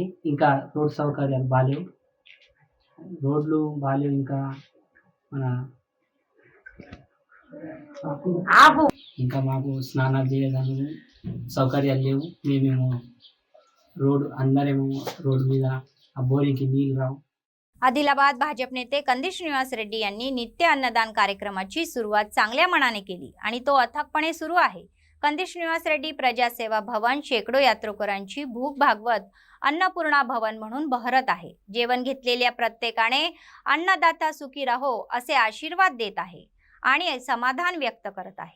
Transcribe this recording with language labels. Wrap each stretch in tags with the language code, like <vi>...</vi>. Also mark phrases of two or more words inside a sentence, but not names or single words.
<te>ఇంకా రోడ్ సౌకర్యాలు బాలేవు, రోడ్లు బాలేవు. ఇంకా మన ఇంకా మాకు స్నానాలు చేయడానికి సౌకర్యాలు లేవు. మేమేమో అందరేమో రోడ్డు మీద ఆ బోరింగ్కి నీళ్ళు రావు.</te> <mr>आदिलाबाद भाजप नेते कंदी श्रीनिवास रेड्डी यांनी नित्य अन्नदान कार्यक्रमाची सुरुवात चांगल्या मनाने केली आणि तो अथकपणे सुरू आहे. कंदी श्रीनिवास रेड्डी प्रजासेवा भवन शेकडो यात्रेकरूंची भूक भागवत अन्नपूर्णा भवन म्हणून बहरत आहे. जेवण घेतलेल्या प्रत्येकाने अन्नदाता सुखी राहो असे आशीर्वाद देत आहे आणि समाधान व्यक्त करत आहे.</mr>